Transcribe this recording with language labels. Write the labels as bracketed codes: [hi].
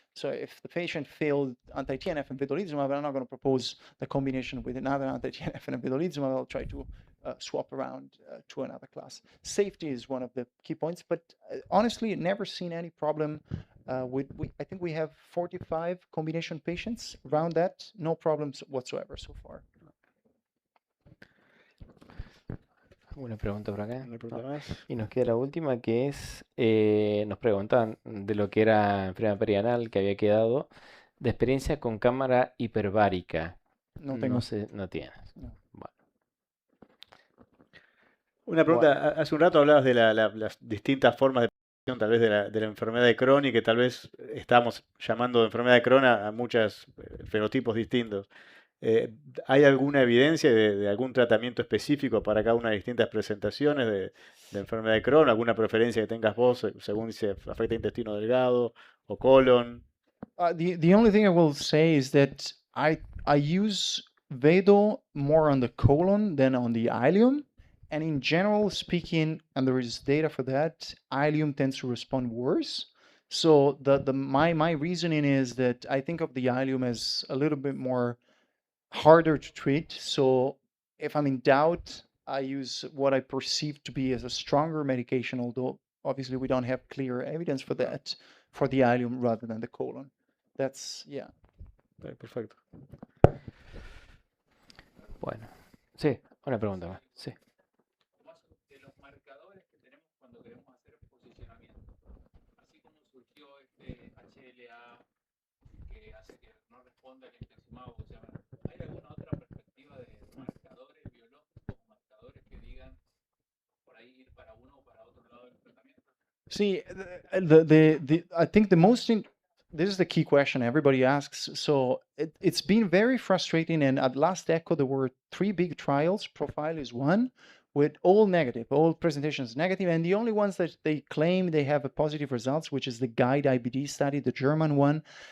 [en] So if the patient failed anti-TNF and vedolizumab, I'm not going to propose the combination with another anti-TNF and vedolizumab. I'll try to swap around to another class. Safety is one of the key points, but honestly, never seen any problem I think we have 45 combination patients around that. No problems whatsoever so far. [es] ¿Alguna pregunta por acá? ¿Una pregunta No. más? Y nos queda la última, que es, nos preguntan de lo que era enfermedad perianal que había quedado, de experiencia con cámara hiperbárica. No tengo. No sé, no tienes. No. Bueno. Una pregunta, hace un rato hablabas de las distintas formas de presentación, tal vez de la enfermedad de Crohn, y que tal vez estamos llamando de enfermedad de Crohn a muchos fenotipos distintos. ¿Hay alguna evidencia de algún tratamiento específico para cada una de las distintas presentaciones de enfermedad de Crohn? ¿Alguna preferencia que tengas vos según si afecta intestino delgado o colon? [en] The only thing I will say is that I use Vedo more on the colon than on the ileum. And in general speaking, and there is data for that, ileum tends to respond worse. So my reasoning is that I think of the ileum as a little bit more harder to treat. So if I'm in doubt, I use what I perceive to be as a stronger medication, although obviously we don't have clear evidence for that, for the ileum rather than the colon. That's, yeah. [es] Perfecto. Bueno. Sí, una pregunta más. Sí. De los marcadores que tenemos cuando queremos hacer posicionamiento. Así como surgió este HLA que hace que no responda al infliximab, o sea, ¿hay alguna otra perspectiva de marcadores biológicos o marcadores que digan por ahí ir para uno o para otro lado del tratamiento? [en] See, I think this is the key question everybody asks. So it's been very frustrating. And at last echo, there were 3 big trials. Profile is one, with all negative, all presentations negative. And the only ones that they claim they have a positive results, which is the GUIDE IBD study, the German one.